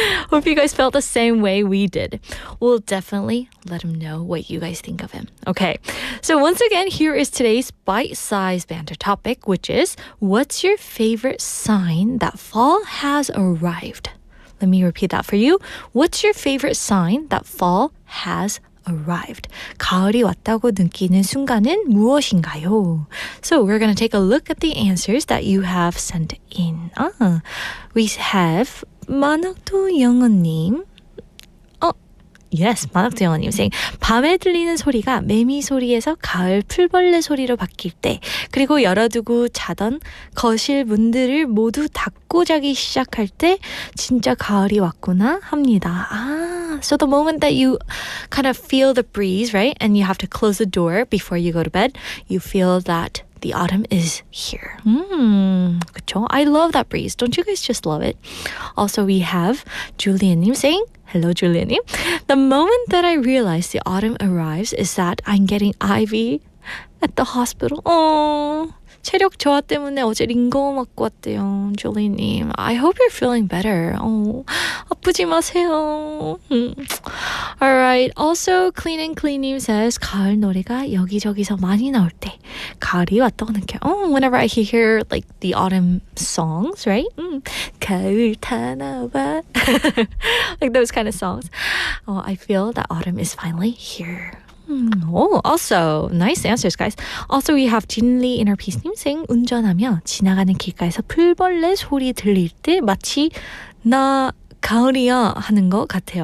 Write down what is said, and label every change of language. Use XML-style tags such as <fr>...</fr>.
<en>Hope you guys felt the same way we did. We'll definitely let him know what you guys think of him. Okay, so once again, here is today's bite-sized banter topic, which is, what's your favorite sign that fall has arrived? Let me repeat that for you. What's your favorite sign that fall has arrived?</en> <ko>가을이 왔다고 느끼는 순간은 무엇인가요?</ko> <en>So we're going to take a look at the answers that you have sent in. We have 만학도 영어님. Yes,</en> <ko>만학도영아님</ko> <en>saying</en> <ko>밤에 들리는 소리가 매미 소리에서 가을 풀벌레 소리로 바뀔 때 그리고 열어두고 자던 거실 문들을 모두 닫고 자기 시작할 때 진짜 가을이 왔구나 합니다.</ko> <en>So the moment that you kind of feel the breeze, right? And you have to close the door before you go to bed, you feel that the autumn is here.</en> <ko>그쵸?</ko> <en>I love that breeze. Don't you guys just love it? Also, we have Julian님 saying, hello, Julian님. The moment that I realize the autumn arrives is that I'm getting IV at the hospital.</en> <ko>Oh, 체력 저하 때문에 어제 링거 맞고 왔대요.</ko> <en>Julie님, I hope you're feeling better.</en> <ko>아프지 마세요.</ko> <en>Alright. Also,</en> <ko>Clean and Clean님</ko> <en>says</en> <ko>가을 노래가 여기저기서 많이 나올 때 가을이 왔다고 느껴요.</ko> <en>Whenever I hear like the autumn songs, right?</en> <ko>가을 타나봐.</ko> <en>Like those kind of songs. I feel that autumn is finally here. Also, nice answers, guys. Also,</en> <ko>we have 진리 Inner Peace님</ko> <en>saying</en> <ko>운전하며 지나가는 길가에서 풀벌레 소리 들릴 때 마치 나 가을이야 하는 것 같아요.</ko>